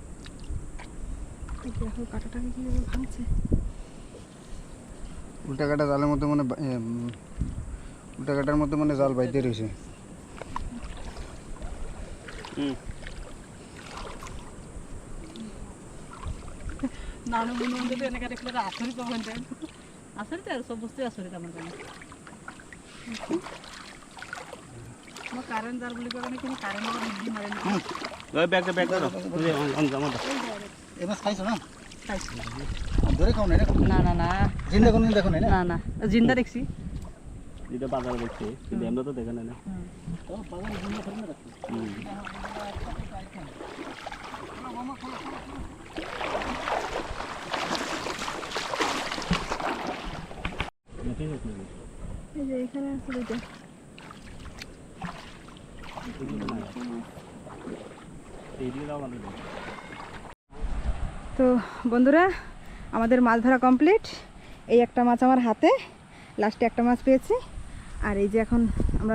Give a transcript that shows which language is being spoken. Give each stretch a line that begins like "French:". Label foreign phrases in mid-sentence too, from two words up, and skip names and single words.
Bangla: দেখো কাটাটাকে কিভাবে ভাঙছে উল্টা কাটা জালের মধ্যে মানে উল্টা কাটার মধ্যে মানে জাল বাইতে রয়েছে। হুম
Assamese: নানু বন্ধু বান্ধব এনেকে দেখলে আচৰিত পাব হেঁতেন আচৰিত আৰু চব বস্তুৱে আচৰিত আমাৰ কাৰণে মই কাৰেণ্ট যাৰ বুলি কয় কিন্তু কাৰেণ্টৰ নিদি মাৰে নেকি
Bangla: ওই ব্যাগ দাও তুই জামা দাও এই মাছ খাইছো না খাইছোঁ ধরে খাও না এটা না না না জিন্দা কোনদিন দেখো না না না জিন্দা দেখছি যেটা বাজারে দেখছি কিন্তু আমরা তো দেখে না এই যে এখানে আছে দুটো তো বন্ধুরা আমাদের মাছ ধরা কমপ্লিট এই একটা মাছ আমার হাতে লাস্টে একটা মাছ পেয়েছি আর এই যে এখন আমরা